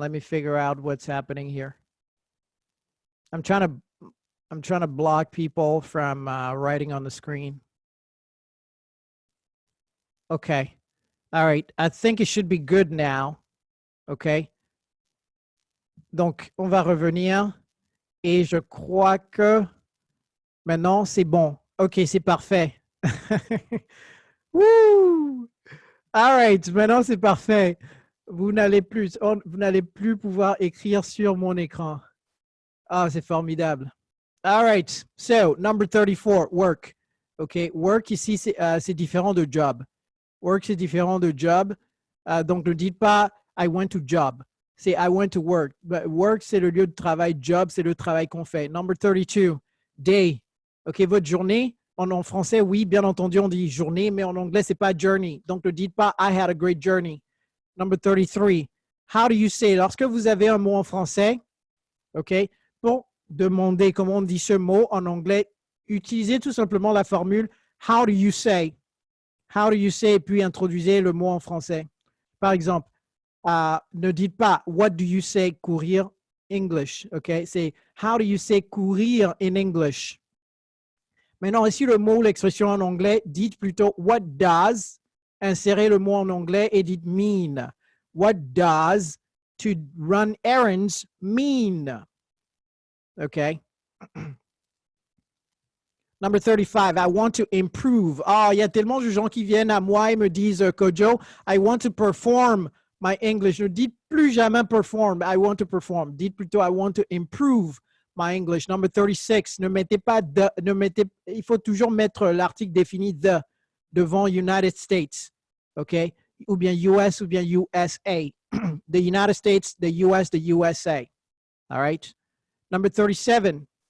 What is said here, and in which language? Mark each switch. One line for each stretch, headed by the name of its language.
English: Let me figure out what's happening here. I'm trying to block people from writing on the screen. Okay. All right. I think it should be good now.
French: Okay. Donc, on va revenir. Et je crois que maintenant, c'est bon. OK, c'est parfait. Woo!
English: All right.
French: Maintenant, c'est parfait. Vous n'allez plus pouvoir écrire sur mon écran. Ah, c'est formidable. All right.
English: So, number 34, work.
French: OK. Work ici, c'est différent de job. Work, c'est différent de job. Donc, ne dites pas
English: I went to job. C'est I went to work.
French: But work, c'est le lieu de travail. Job, c'est le travail qu'on fait. Number 32, day. OK, votre journée. En français, oui, bien entendu, on dit journée, mais en anglais, c'est pas journey. Donc, ne dites pas
English: I had a great journey. Number 33, how do you say?
French: Lorsque vous avez un mot en français, OK, pour demander comment on dit ce mot en anglais, utilisez tout simplement la formule
English: how do you say? How do you say?
French: Puis introduisez le mot en français. Par exemple, ne dites pas
English: what do you say courir English,
French: OK? C'est
English: how do you say courir in English?
French: Maintenant, ici, le mot ou l'expression en anglais, dites plutôt what does, insérez le mot en anglais et dites mean.
English: What does to run errands mean? OK?
French: Number 35, I want to improve. Ah, il y a tellement de gens qui viennent à moi et me disent, Kojo,
English: I want to perform my English.
French: Ne dites plus jamais perform, I want to perform. Dites plutôt,
English: I want to improve my English.
French: Number 36, ne mettez pas de, il faut toujours mettre l'article défini de devant United States, OK?
English: Ou bien US ou bien USA. The United States, the US, the USA. All right? Number 37.